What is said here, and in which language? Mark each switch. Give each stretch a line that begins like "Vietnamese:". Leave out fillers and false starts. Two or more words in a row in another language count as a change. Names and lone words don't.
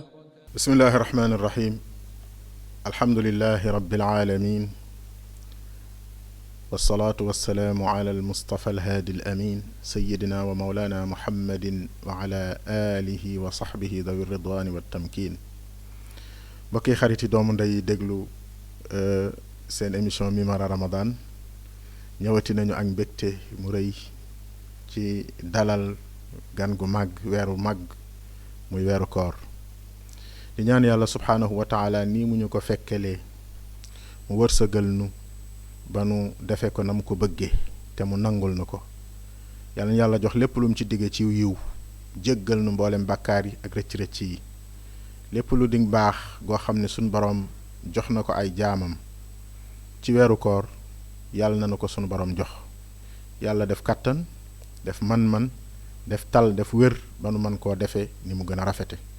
Arabic: بسم الله الرحمن الرحيم الحمد لله رب العالمين والصلاة والسلام على المصطفى الهادي الأمين سيدنا ومولانا محمد وعلى آله وصحبه ذوي الرضوان والتمكين
Wolof: بكي خريطي دوم داي دéglu seen émission Mimara Ramadan ñëwati nañu ak mbégte mu rëy ci dalal gan gu mag weeru mag muy weeru koor di ñaan yàlla
Arabic: سبحانه وتعالى
Wolof: nii mu ñu ko fekkelee mu wërsëgal nu ba nu defe ko nam ko bëggee te mu nangul na ko yàlla na yàlla jox lépp lu mu ci digge ci yiw jéggal nu mboolem bàkkaar yi ak rëcc-rëcc yi lépp lu di baax goo xam ne suñ boroom jox na ko ay jaamam ci weeru koor yàlla na ko sunu borom jox yàlla def kàttan def man-man def tal def wér ba nu mën koo defee ni mu gën a rafete